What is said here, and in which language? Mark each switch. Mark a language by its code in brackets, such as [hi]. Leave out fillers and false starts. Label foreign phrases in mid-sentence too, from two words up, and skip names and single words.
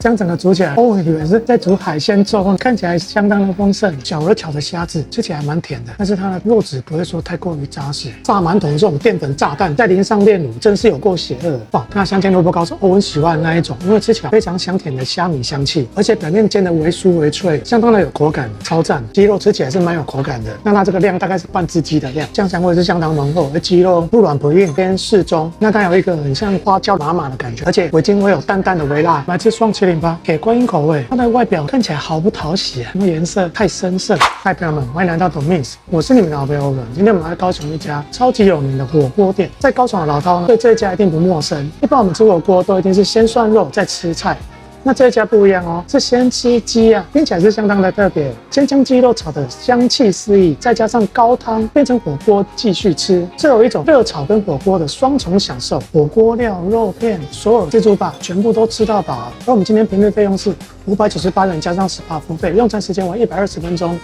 [zh] 這樣整個煮起來，我以為是在煮海鮮粥，看起來相當的豐盛。小而巧的蝦子，吃起來蠻甜的，但是它的肉質不會說太過於扎實。炸饅頭这種澱粉炸彈，再淋上煉乳，真是有夠邪惡的。哇，那香煎蘿蔔糕是歐文喜歡的那一種，因為吃起來非常香甜的蝦米香氣，而且表面煎的微酥微脆，相當的有口感，超讚。雞肉吃起来是蠻有口感的，那它這個量大概是半只雞的量，醬香味是相當濃厚，而雞肉不軟不硬，偏適中。那它有一個很像花椒麻麻的感覺，而且尾筋會有淡淡的微辣。來吃双麒麟吧，鐵觀音口味，它的外表看起來毫不討喜啊，因為顏色太深色。嗨，朋友們，歡迎來到 Domi's， 我是你們的好朋友歐文。今天我们來高雄一家超級有名的火鍋店，在高雄的老饕呢，對這一家一定不陌生。一般我們吃火鍋都一定是先涮肉再吃菜。那這一家不一樣哦，是先吃雞啊，聽起來是相當的特別。先將雞肉炒的香氣四溢，再加上高湯變成火鍋繼續吃，這有一種熱炒跟火鍋的雙重享受。火鍋料、肉片，所有自助吧全部都吃到飽。而我們今天平日費用是598元加上10%付費，用餐時間為120分鐘。